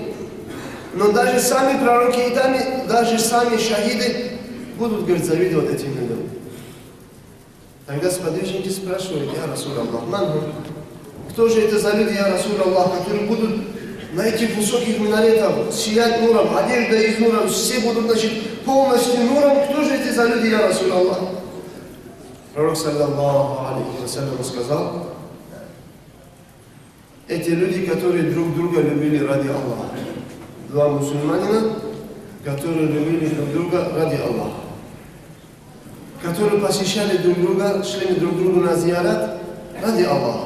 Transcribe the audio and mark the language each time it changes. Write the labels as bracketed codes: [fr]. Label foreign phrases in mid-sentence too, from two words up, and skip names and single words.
[ru] Но даже сами пророки и даже сами шахиды будут, говорит, завидовать этим людям. Тогда сподвижники спрашивают: [ar] يا رسول الله, [ru] кто же это за люди, [ar] يا رسول الله, [ru] которые будут на этих высоких минаретах сиять нуром, одежда из нура, все будут, значит, полностью нуром, кто же это за люди, [ar] يا رسول الله? [ru] Пророк, [ar] صلى الله عليه وسلم, [ru] сказал: эти люди, которые друг друга любили ради Аллаха. Два мусульманина, которые любили друг друга ради Аллаха. Которые посещали друг друга, шли друг другу на зиярат ради Аллаха.